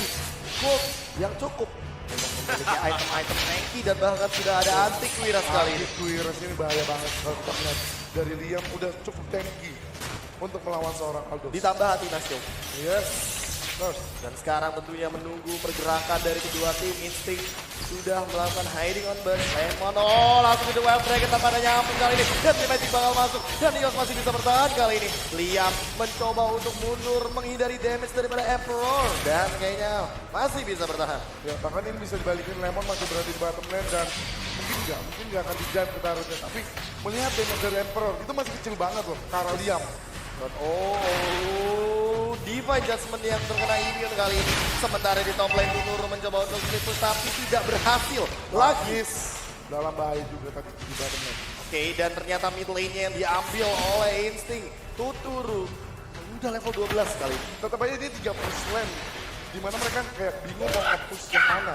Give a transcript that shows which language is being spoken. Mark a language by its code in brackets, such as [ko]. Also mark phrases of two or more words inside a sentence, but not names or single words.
[id] Dia betul-betul mencari gold yang cukup untuk memiliki item-item tanky dan bahkan sudah ada anti-Quiras kali ini. Quiras ini bahaya banget kalau kita lihat dari Liam udah cukup tanky untuk melawan seorang Aldo. Ditambah hati Nasyo. Yes. Terus. Dan sekarang tentunya menunggu pergerakan dari kedua tim. Instinct sudah melakukan [en] hiding on burst. [id] Lemon, oh langsung ke Wild Dragon tanpa ada nyamping kali ini. Dan Magic bakal masuk. Dan Eos masih bisa bertahan kali ini. Liam mencoba untuk mundur menghindari damage daripada Emperor. Dan kayaknya masih bisa bertahan. Ya, bahkan ini bisa dibalikin, Lemon masih berada di [en] bottom lane [id] dan mungkin nggak akan dijam ke turretnya. Tapi melihat damage dari Emperor itu masih kecil banget loh, ke arah Liam. Dan Divine Judgment yang terkena immune kali ini. Sementara di [en] top lane [id] Tunuru mencoba untuk push tapi tidak berhasil. Lagi. Dalam bahaya juga tadi di [en] bottom lane. [id] Oke, dan ternyata [en] mid lane- [id] nya yang diambil oleh Instinct. Tuturu udah level 12 kali ini. Tetap aja dia 3 [en] push lane. [id] Dimana mereka kayak bingung mau nge-push yang mana.